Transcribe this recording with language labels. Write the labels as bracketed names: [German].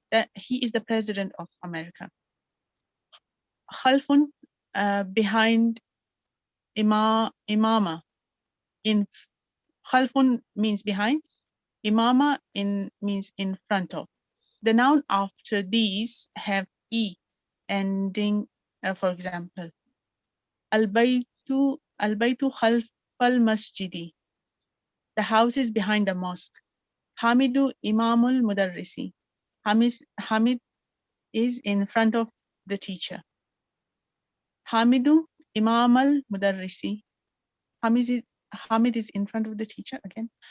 [English] That he is the president of America. خلف behind imama. In خلف means behind. Imama means in front of. The noun after these have e ending. [Arabic] For example, البيت خلف المسجد. [English] The house is behind the mosque. [Arabic] Hamidu Imamul Mudarrisi. [English] Hamid is in front of the teacher. [Arabic] Hamidu Imam Mudarrisi. [English] Hamid is in front of the teacher again.